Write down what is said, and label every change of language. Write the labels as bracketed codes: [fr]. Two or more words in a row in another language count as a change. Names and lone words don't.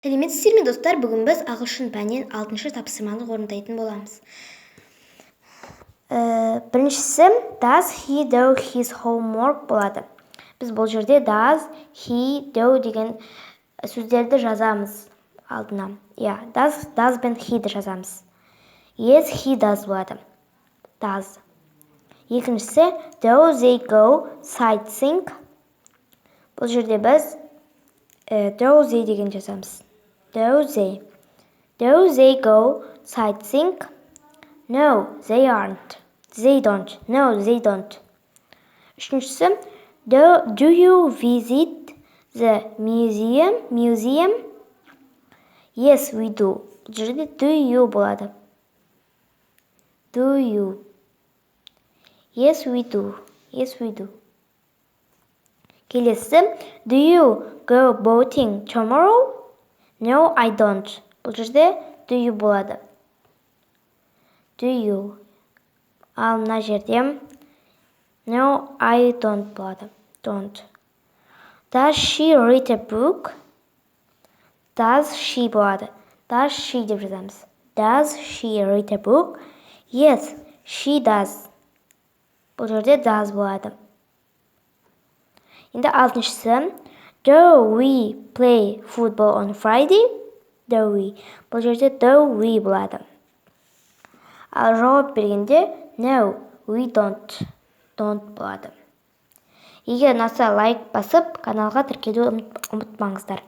[kk] Сәлеметсіздер ме достар, бүгін біз ағылшын пәнінен 6-шы тапсырманы орындайтын боламыз. Біріншісі [en] does he do his homework [kk] болады. Біз бұл жерде [en] does he do [kk] деген сөздерді жазамыз алдына. Does бен he'ді жазамыз. [en] Yes, he does болады. Does. Екіншісі do they go sightseeing. [kk] Бұл жерде біз [en] do they [kk] деген жазамыз. [en] Do they go sightseeing? No, they aren't. They don't. No, they don't. Үшіншісі, do you visit the museum? Yes, we do. [kk] Бұл жерде [en] do you [kk] болады. [en] Do you? Yes, we do. Yes, we do. Келесі, do you go boating tomorrow? No, I don't. [kk] Бұл жерде [en] do you [kk] болады. [en] Do you? [kk] Ал мына жерде [en] no, I don't [kk] болады. Don't. [en] Does she read a book? Does she болады. Does she [kk] деп жазамыз. [en] Does she read a book? Yes, she does. [kk] Бұл жерде does болады. Енді алтыншысы, [en] do we play football on Friday? Do we? [kk] Бұл жерде [en] do we [kk] болады. Ал жауап бергенде [en] no, we don't. [kk] Don't болады. Егер ұнаса лайк басып, каналға тіркелуді ұмытпаңыздар.